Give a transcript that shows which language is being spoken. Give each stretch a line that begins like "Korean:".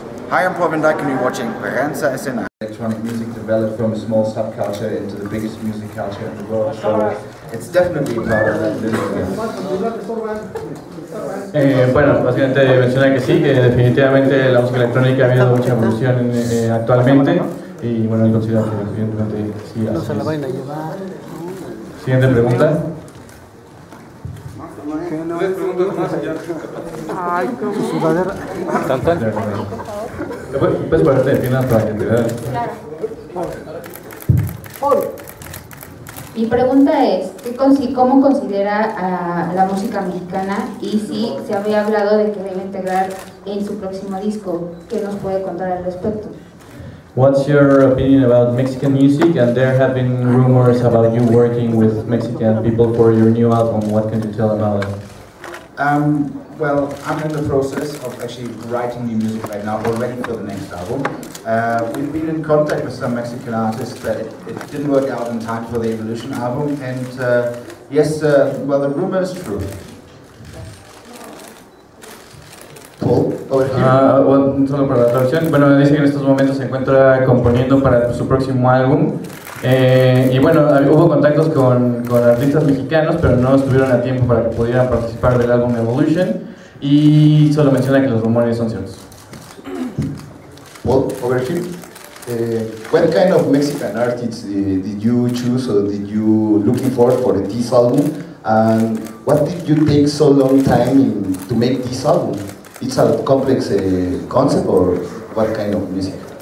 English: Hi, I'm Paul Van Dyk and you're watching Prensa Escena. Electronic music developed from a small subculture into the biggest music culture in the world, so it's definitely part of that evolution.
Spanish: Bueno, básicamente menciona que sí, que definitivamente la música electrónica ha habido mucha evolución actualmente y bueno, él considera que evidentemente sí. No se la van a llevar. Siguiente pregunta. Ay, cómo sudadera. Puedes ponerte de piernas para que te vean. Claro. Mi pregunta es, ¿cómo considera a la música mexicana y si se había hablado de que debe integrar en su próximo disco? ¿Qué nos puede contar al respecto?
English: What's your opinion about Mexican music? And there have been rumors about you working with Mexican people for your new album. What can you tell about it? Well, I'm in the process of actually writing new music right now, already for the next album. We've been in contact with some Mexican artists, but it didn't work out in time for the Evolution album. And yes, well, the rumor is true. Paul, over here.
Spanish: Solo para la traducción. Bueno, dice que en estos momentos se encuentra componiendo para su próximo álbum. Y bueno, hubo contactos con artistas mexicanos, pero no estuvieron a tiempo para que pudieran participar del álbum Evolution. Y solo menciona que los rumores son ciertos.
English: Well, over here. What kind of Mexican artists did you choose or did you looking for this album? And what did you take so long time to make this album? It's a complex concept or what kind of music?